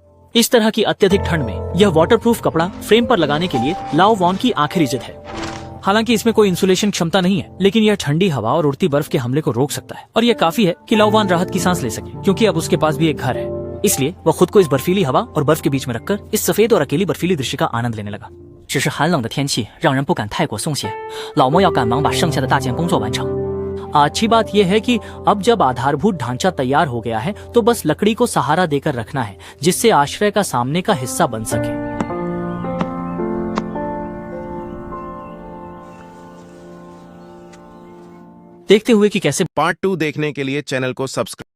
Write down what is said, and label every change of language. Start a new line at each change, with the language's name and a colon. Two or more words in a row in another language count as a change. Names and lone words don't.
Hindi: इस तरह की अत्यधिक ठंड में यह वाटरप्रूफ कपड़ा फ्रेम पर लगाने के लिए लाओ वान की आखिरी जिद है। हालांकि इसमें कोई इंसुलेशन क्षमता नहीं है, लेकिन यह ठंडी हवा और उड़ती बर्फ के हमले को रोक सकता है और यह काफी है कि लाओ वान राहत की सांस ले सके, क्योंकि अब उसके पास भी एक घर है। इसलिए वह खुद को इस बर्फीली हवा और बर्फ के बीच में रखकर इस सफेद और अकेली बर्फीली दृश्य का आनंद लेने लगा।
Chinese: 只是寒冷的天气让人不敢太过松懈，老莫要赶忙把剩下的大件工作完成。
Hindi: अच्छी बात यह है कि अब जब आधारभूत ढांचा तैयार हो गया है तो बस लकड़ी को सहारा देकर रखना है, जिससे आश्रय का सामने का हिस्सा बन सके। देखते हुए कि कैसे पार्ट 2 देखने के लिए चैनल को सब्सक्राइब